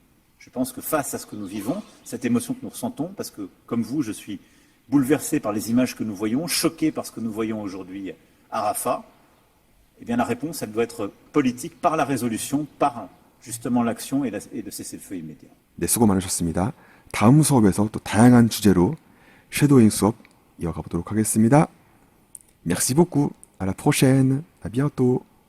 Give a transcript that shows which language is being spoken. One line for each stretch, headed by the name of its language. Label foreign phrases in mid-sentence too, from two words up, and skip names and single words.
French: Je pense que face à ce que nous vivons, cette émotion que nous ressentons, parce que, comme vous, je suis bouleversé par les images que nous voyons, choqué par ce que nous voyons aujourd'hui à Rafah, eh bien la réponse, elle doit être politique par la résolution, par justement l'action et de cessez-le-feu immédiat.
Korean: 네, 수고 많으셨습니다. 다음 수업에서 또 다양한 주제로 섀도잉 수업 이어가 보도록 하겠습니다.
French: Merci beaucoup. À la prochaine. À bientôt.